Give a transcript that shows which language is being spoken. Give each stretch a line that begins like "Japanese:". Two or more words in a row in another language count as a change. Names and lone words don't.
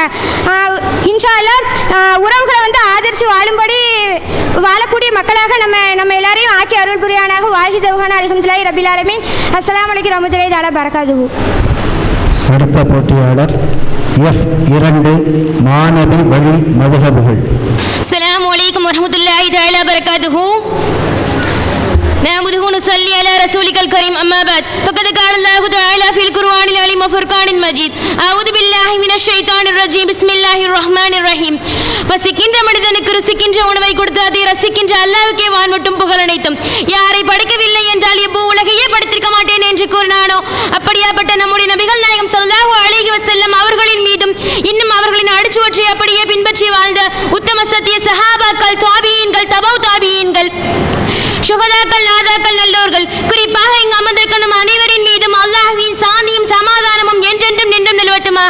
Arabic: إن شاء الله
Tamil: உறவுகளை வந்து ஆதரித்து வாழக்கூடிய மக்களாக நம்ம எல்லாரையும் ஆக்கி அருள் புரியானாக.
Arabic: وآخر دعوانا الحمد لله رب العالمين. السلام عليكم ورحمة الله تعالى بركاته.
Tamil: அடுத்த போட்டியாளர் F2 மாநபி வழி மதுஹபுகள்.
Arabic: السلام عليكم ورحمة الله تعالى بركاته. نعبده ونصلي على رسولك الكريم أما بعد فقد قال الله تعالى في القرآن العليم وفرقان المجيد أعوذ بالله من الشيطان الرجيم بسم الله الرحمن الرحيم.
Tamil: பசிக்கின்ற மனிதனுக்கு ருசிக்கின்ற உணவை கொடுத்து அதை ரசிக்கின்ற அல்லாஹ்வுக்கே வான் மட்டும் புகழ் அனைத்தும். யாரை படைக்கவில்லை என்றால் எப்போ உலகையே படைத்திருக்க மாட்டேன் என்று கூறினானோ அப்படியாப்பட்ட நம்முடைய நபிகள் நாயகம்
Arabic: صلى الله عليه وسلم
Tamil: அவர்களின் மீதும் இன்னும் அவர்களின் அடிச்சுவற்றை அப்படியே பின்பற்றி வாழ்ந்த உத்தம சத்திய சஹாபாக்கள், தாபியீன்கள், தபவு தாபியீன்கள், சுகதாக்கள், நாதாக்கள், நல்லோர்கள், குறிப்பாக இங்கு அமர்ந்திருக்கும் நம் அனைவரின் மீதும் அல்லாஹ்வின் சாந்தியும் சமாதானமும் என்றென்றும் நின்றும் நிலவட்டுமாக.